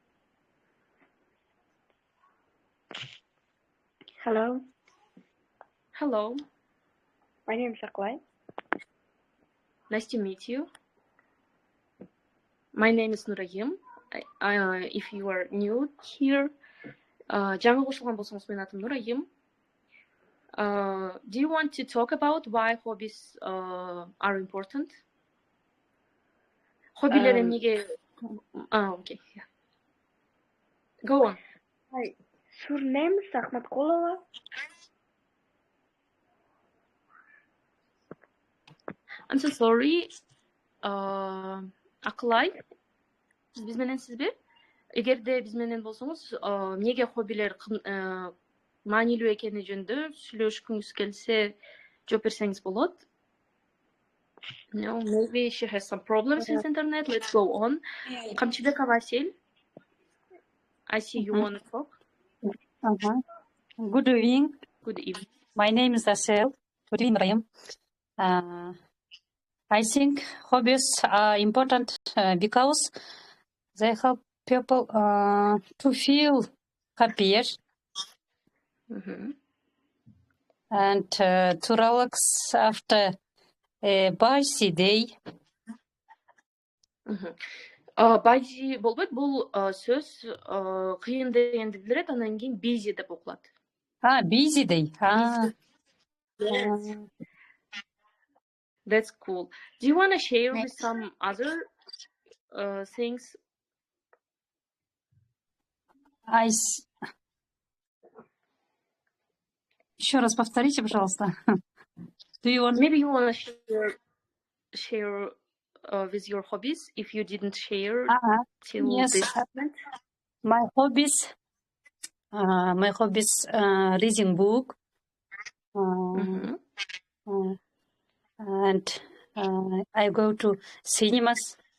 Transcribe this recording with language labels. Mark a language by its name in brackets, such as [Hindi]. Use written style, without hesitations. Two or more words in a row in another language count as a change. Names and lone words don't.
[English] Hello. Hello. My name is Aklai. Nice to meet you. My name is Nurayim. If you are new here, [Kyrgyz] жаңы кошулган болсоңуз менин атым Нурайым. [English] Do you want to talk about why hobbies are important? [Kyrgyz] Хоббилер эмнеге? [English] Okay. Yeah. Go on. Hi. Surname is Ахматкулова. I'm so sorry. [Kyrgyz] Акылай, сиз биз мененсизби? Эгерде биз менен болсоңуз, эмнеге хоббилер маанилүү экени жөнүндө сүйлөшкүңүз келсе, жооп берсеңиз болот. [English] No, maybe she has some problems with internet. Let's go on. Камчыбекова Василь. I see you want to talk. Good evening. Good evening. My name is Asel. Good evening. I think hobbies are important because they help people to feel happier and to relax after a busy day. [Kyrgyz] Busy болбойт, бул сөз кыйын дегенди билдирет, анан кийин busy деп окулат. [English] Busy day. Yes. That's cool. Do you want to share with some other things? [Russian] Еще раз повторите, пожалуйста. [English] Maybe you want to share with your hobbies if you didn't share till this moment. My hobbies reading book. And I go to cinemas.